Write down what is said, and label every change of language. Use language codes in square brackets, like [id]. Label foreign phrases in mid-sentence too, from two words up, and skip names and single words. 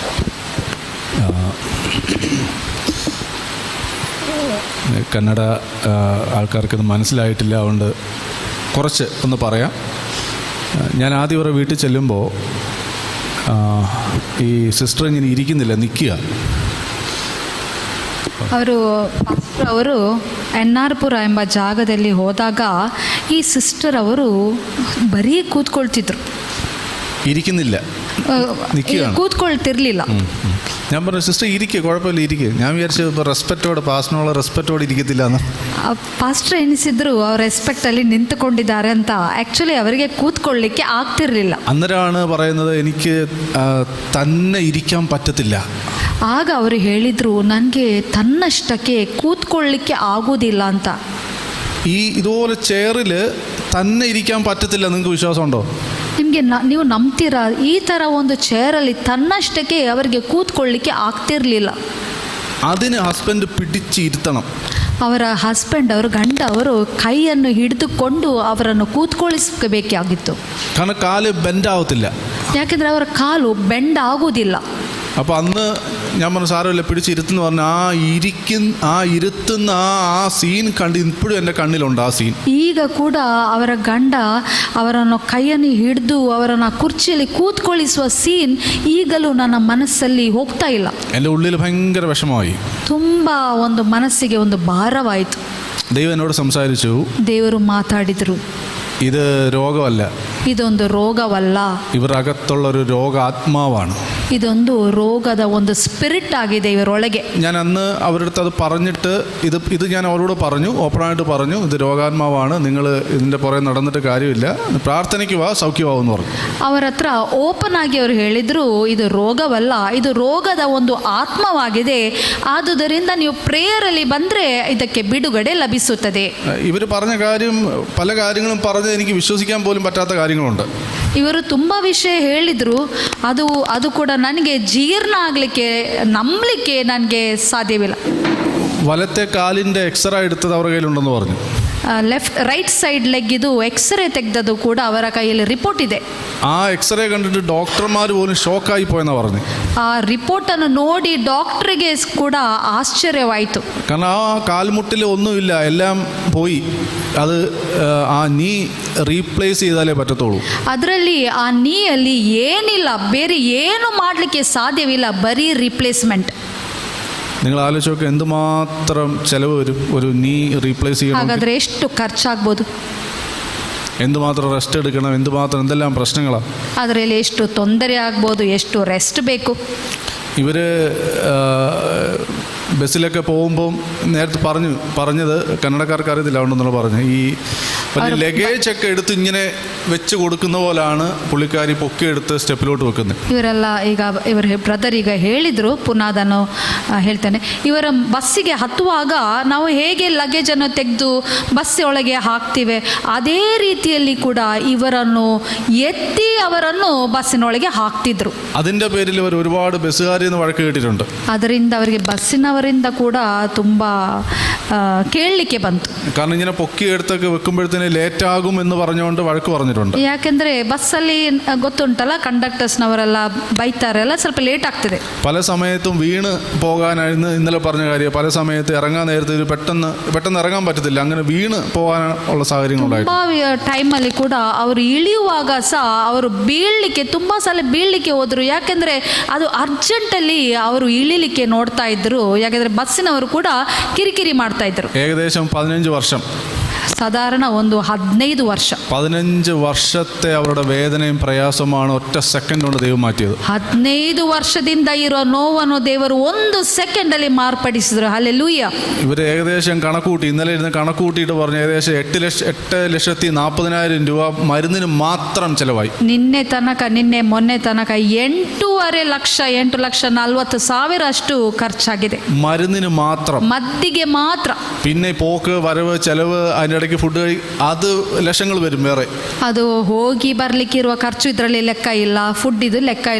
[ml] കന്നഡ ആൾക്കാർക്കിത് മനസ്സിലായിട്ടില്ല, അതുകൊണ്ട് കുറച്ച് ഒന്ന് പറയാം. ഞാൻ ആദ്യം ഇവരുടെ വീട്ടിൽ ചെല്ലുമ്പോൾ ഈ സിസ്റ്റർ ഇങ്ങനെ ഇരിക്കുന്നില്ല, നിൽക്കുക. [kn] ಅವರು ಎನ್ನಾರ್ಪುರ ಎಂಬ ಜಾಗದಲ್ಲಿ ಹೋದಾಗ ಈ ಸಿಸ್ಟರ್ ಅವರು ಬರೀ ಕೂತ್ಕೊಳ್ತಿದ್ರು, [ml] ഇരിക്കുന്നില്ല, നിൽക്കുകയാണ്, [kn] ಕೂತ್ಕೊಳ್ತಿರ್ಲಿಲ್ಲ. [ml] ഞാൻ പറഞ്ഞു സിസ്റ്റർ ഇരിക്കുക, കുഴപ്പമില്ല ഇരിക്കുക. ഞാൻ വിചാരിച്ചു ഇപ്പോൾ റെസ്പെക്റ്റോടെ, പാസ്റ്റിനുള്ള റെസ്പെക്റ്റോടെ ಇರಿಕತ್ತಿಲ್ಲ എന്ന്. [kn] ಪಾಸ್ಟರ್ ಎನಿಸಿದ್ರು ಅವ್ರ ರೆಸ್ಪೆಕ್ಟಲ್ಲಿ ನಿಂತುಕೊಂಡಿದ್ದಾರೆ ಅಂತ. ಆ್ಯಕ್ಚುಲಿ ಅವರಿಗೆ ಕೂತ್ಕೊಳ್ಳಿಕ್ಕೆ ಆಗ್ತಿರ್ಲಿಲ್ಲ. [ml] അന്നേരമാണ് പറയുന്നത് എനിക്ക് തന്നെ ഇരിക്കാൻ പറ്റത്തില്ല. [kn] ಆಗ ಅವರು ಹೇಳಿದರು, ನನಗೆ ತನ್ನಷ್ಟಕ್ಕೆ ಕೂತ್ಕೊಳ್ಳಿಕ್ಕೆ ಆಗೋದಿಲ್ಲ ಅಂತ. [ml] ഇതുപോലെ ചെയറിൽ തന്നെ ഇരിക്കാൻ പറ്റത്തില്ല, നിങ്ങൾക്ക് വിശ്വാസമുണ്ടോ? [kn] ನಿಮಗೆ ನೀವು ನಂಬ್ತೀರಾ? ಈ ಥರ ಒಂದು ಚೇರಲ್ಲಿ ತನ್ನಷ್ಟಕ್ಕೆ ಅವರಿಗೆ ಕೂತ್ಕೊಳ್ಳಿಕ್ಕೆ ಆಗ್ತಿರ್ಲಿಲ್ಲ. [ml] അതിന് ഹസ്ബൻഡ് പിടിച്ചിരുത്തണം. [kn] ಅವರ ಹಸ್ಬೆಂಡ್, ಅವರ ಗಂಡ ಅವರು ಕೈಯನ್ನು ಹಿಡಿದುಕೊಂಡು ಅವರನ್ನು ಕೂತ್ಕೊಳ್ಳಿಸಬೇಕಾಗಿತ್ತು. [ml] കാരണം കാല് ബെൻഡ് ആവത്തില്ല. [kn] ಯಾಕೆಂದರೆ ಅವರ ಕಾಲು ಬೆಂಡ್ ಆಗುವುದಿಲ್ಲ. [ml] അപ്പോൾ അന്ന് ഞാൻ പറഞ്ഞു സാരമില്ല പിടിച്ചിരുത്തുന്ന പറഞ്ഞു. ആ ഇരുത്തുന്ന ആ സീൻ കണ്ട് ഇപ്പോഴും എൻ്റെ കണ്ണിലുണ്ട് ആ സീൻ. [kn] ಈಗ ಕೂಡ ಅವರ ಗಂಡ ಅವರನ್ನು ಕೈಯನ್ನು ಹಿಡಿದು ಅವರನ್ನು ಕುರ್ಚಿಯಲ್ಲಿ ಕೂತ್ಕೊಳ್ಳಿಸುವ ಸೀನ್ ಈಗಲೂ ನನ್ನ ಮನಸ್ಸಲ್ಲಿ ಹೋಗ್ತಾ ಇಲ್ಲ. [ml] എൻ്റെ ഉള്ളിൽ ഭയങ്കര വിഷമമായി. [kn] ತುಂಬ ಒಂದು ಮನಸ್ಸಿಗೆ ಒಂದು ಭಾರವಾಯಿತು. [ml] ദൈവം എന്നോട് സംസാരിച്ചു. [kn] ದೇವರು ಮಾತಾಡಿದರು, [ml] ഇത് രോഗമല്ല, [kn] ಇದೊಂದು ರೋಗವಲ್ಲ, [ml] ഇവരകത്തുള്ളൊരു രോഗാത്മാവാണ്. [kn] ಇದೊಂದು ರೋಗದ ಒಂದು ಸ್ಪಿರಿಟ್ ಆಗಿದೆ ಇವರೊಳಗೆ. [ml] ഞാൻ അന്ന് അവരുടെ അടുത്ത് അത് പറഞ്ഞിട്ട് ഇത് ഞാൻ അവരോട് പറഞ്ഞു, ഓപ്പണായിട്ട് പറഞ്ഞു, ഇത് രോഗാത്മാവാണ്, നിങ്ങൾ ഇതിൻ്റെ പുറകെ നടന്നിട്ട് കാര്യമില്ല, പ്രാർത്ഥനയ്ക്ക് വാ, സൗഖ്യമാവെന്ന് പറഞ്ഞു. [kn] ಅವರ ಹತ್ರ ಓಪನ್ ಆಗಿ ಅವರು ಹೇಳಿದರು, ಇದು ರೋಗವಲ್ಲ, ಇದು ರೋಗದ ಒಂದು ಆತ್ಮವಾಗಿದೆ, ಆದುದರಿಂದ ನೀವು ಪ್ರೇಯರಲ್ಲಿ ಬಂದರೆ ಇದಕ್ಕೆ ಬಿಡುಗಡೆ ಲಭಿಸುತ್ತದೆ. [ml] ഇവർ പറഞ്ഞ കാര്യം, പല കാര്യങ്ങളും പറഞ്ഞ് എനിക്ക് വിശ്വസിക്കാൻ പോലും പറ്റാത്ത കാര്യങ്ങളുണ്ട്. [kn] ಇವರು ತುಂಬ ವಿಷಯ ಹೇಳಿದರು, ಅದು ಕೂಡ ನನಗೆ ಜೀರ್ಣ ಆಗಲಿಕ್ಕೆ, ನಂಬಲಿಕ್ಕೆ ನನಗೆ ಸಾಧ್ಯವಿಲ್ಲ. [ml] വലത്തെ കാലിൻ്റെ എക്സ്റേ എടുത്തത് അവരുടെ കയ്യിലുണ്ടെന്ന് പറഞ്ഞു. [en] right side leg [kn] ಇದು ಎಕ್ಸ್ರೇ ತೆಗೆದದು ಕೂಡ ಅವರ ಕೈಯಲ್ಲಿ ರಿಪೋರ್ಟ್ ಇದೆ. [ml] ആ എക്സ്റേ കണ്ടിട്ട് ഡോക്ടർമാർ പോലും ഷോക്കായി പോയെന്നാണ് പറഞ്ഞു. [kn] ಆ ರಿಪೋರ್ಟನ್ನು ನೋಡಿ ಡಾಕ್ಟ್ರಿಗೆ ಕೂಡ ಆಶ್ಚರ್ಯವಾಯಿತು. [ml] കാരണം ആ കാൽമുട്ടിൽ ഒന്നുമില്ല, എല്ലാം പോയി. അത് ആ [en] knee replace [ml] ചെയ്താലേ പറ്റത്തുള്ളൂ. [kn] ಅದರಲ್ಲಿ ಆ ನೀಯಲ್ಲಿ ಏನಿಲ್ಲ, ಬೇರೆ ಏನು ಮಾಡಲಿಕ್ಕೆ ಸಾಧ್ಯವಿಲ್ಲ, ಬರೀ ರಿಪ್ಲೇಸ್ಮೆಂಟ್. [ml] നിങ്ങൾ ആലോചിച്ച് നോക്കുക, എന്തുമാത്രം ചിലവ് വരും ഒരു [en] knee replace [ml] ചെയ്യണം. [kn] ಹಾಗಾದರೆ ಎಷ್ಟು ಖರ್ಚಾಗ್ಬೋದು, [ml] എന്തുമാത്രം റെസ്റ്റ് എടുക്കണം, എന്തെല്ലാം പ്രശ്നങ്ങളാണ്. [kn] ಅದರಲ್ಲಿ ಎಷ್ಟು ತೊಂದರೆ ಆಗ್ಬೋದು, ಎಷ್ಟು ರೆಸ್ಟ್ ಬೇಕು. [ml] ഇവർ ബസ്സിലൊക്കെ പോകുമ്പം നേരത്തെ പറഞ്ഞത് കന്നഡക്കാർക്ക് അറിയത്തില്ല, അതുകൊണ്ടെന്നുള്ള പറഞ്ഞു, ഈ വലിയ ലഗേജ് ഒക്കെ എടുത്ത് ഇങ്ങനെ വെച്ച് കൊടുക്കുന്ന പോലാണ് പുള്ളിക്കാരി പൊക്കിയെടുത്ത് സ്റ്റെപ്പിലോട്ട് വെക്കുന്നത്. [kn] ಇವರೆಲ್ಲ ಈಗ ಇವರ ಬ್ರದರ್ ಈಗ ಹೇಳಿದರು, ಪುನಃ ಅದನ್ನು ಹೇಳ್ತೇನೆ. ಇವರ ಬಸ್ಸಿಗೆ ಹತ್ತುವಾಗ ನಾವು ಹೇಗೆ ಲಗೇಜನ್ನು ತೆಗೆದು ಬಸ್ ಒಳಗೆ ಹಾಕ್ತೀವಿ, ಅದೇ ರೀತಿಯಲ್ಲಿ ಕೂಡ ಇವರನ್ನು ಎತ್ತಿ ಅವರನ್ನು ಬಸ್ಸಿನೊಳಗೆ ಹಾಕ್ತಿದ್ರು. [ml] അതിൻ്റെ പേരിൽ ഇവർ ഒരുപാട് ബസ്സുകാരിൽ നിന്ന് വഴക്ക് കേട്ടിട്ടുണ്ട്. [kn] ಅದರಿಂದ ಅವರಿಗೆ ಬಸ್ಸಿನವರಿಂದ ಕೂಡ ತುಂಬ ಕೇಳಲಿಕ್ಕೆ ಬಂತು. [ml] കാരണം ഇങ്ങനെ പൊക്കിയെടുത്തൊക്കെ വെക്കുമ്പോഴത്തേന് ലേറ്റ് ആകും എന്ന് പറഞ്ഞുകൊണ്ട് വഴക്ക് പറഞ്ഞിട്ടുണ്ട്. [kn] ಯಾಕೆಂದರೆ ಬಸ್ಸಲ್ಲಿ ಗೊತ್ತುಂಟಲ್ಲ, ಕಂಡಕ್ಟರ್ಸ್ನವರೆಲ್ಲ ಬೈತಾರೆಲ್ಲ, ಸ್ವಲ್ಪ ಲೇಟ್ ಆಗ್ತದೆ. [ml] പല സമയത്തും വീണ് പോകാനായിരുന്നു ഇന്നലെ പറഞ്ഞ കാര്യം. പല സമയത്ത് ഇറങ്ങാൻ നേരത്തെ ഒരു പെട്ടെന്ന് ഇറങ്ങാൻ പറ്റത്തില്ല, അങ്ങനെ വീണ് പോകാനുള്ള സാഹചര്യങ്ങളുണ്ടായിരുന്നു. [kn] ತುಂಬ ಟೈಮಲ್ಲಿ ಕೂಡ ಅವರು ಇಳಿಯುವಾಗ ಸಹ ಅವರು ಬೀಳಲಿಕ್ಕೆ, ತುಂಬ ಸಲ ಬೀಳಲಿಕ್ಕೆ ಹೋದರು. ಯಾಕೆಂದರೆ ಅದು ಅರ್ಜೆಂಟಲ್ಲಿ ಅವರು ಇಳಿಲಿಕ್ಕೆ ನೋಡ್ತಾ ಇದ್ರು. ಯಾಕೆಂದರೆ ಬಸ್ಸಿನವರು ಕೂಡ ಕಿರಿಕಿರಿ ಮಾಡ್ತಾ ಇದ್ರು. [ml] ഏകദേശം 15 വർഷം, [kn] ಸಾಧಾರಣ ಒಂದು 15 ವರ್ಷ, [ml] 15 വർഷത്തെ അവരുടെ വേദനയും പ്രയാസമാണ് ഒറ്റ സെക്കൻഡ് കൊണ്ട് ദൈവം മാറ്റിയത്. [kn] 15 ವರ್ಷದಿಂದ ಇರೋ ನೋವನ್ನು ದೇವರು ಒಂದು ಸೆಕೆಂಡಲ್ಲಿ ಮಾರ್ಪಡಿಸಿದ್ರು. ಹಲ್ಲೆಲೂಯಾ. [ml] ഇവർ ഏകദേശം കണക്കൂട്ടി, ഇന്നലെ ഇരുന്ന് കണക്കൂട്ടിയിട്ട് പറഞ്ഞു, ഏകദേശം 8,40,000 രൂപ മരുന്നിന് മാത്രം ചിലവായി. [kn] ನಿನ್ನೆ ಮೊನ್ನೆ ತನಕ 8,40,000 ಅಷ್ಟು ಖರ್ಚಾಗಿದೆ [ml] മരുന്നിന് മാത്രം, [kn] ಮದ್ದಿಗೆ ಮಾತ್ರ. [ml] പിന്നെ പോക്ക് വരവ് ചെലവ്, അതിൻ്റെ ഇടയ്ക്ക് ഫുഡ് അത് ലക്ഷങ്ങൾ വരും വേറെ. [kn] ಅದು ಹೋಗಿ ಬರ್ಲಿಕ್ಕಿರುವ ಖರ್ಚು ಇದರಲ್ಲಿ ಲೆಕ್ಕ ಇಲ್ಲ, ಫುಡ್ ಇದು ಲೆಕ್ಕ ಇಲ್ಲ.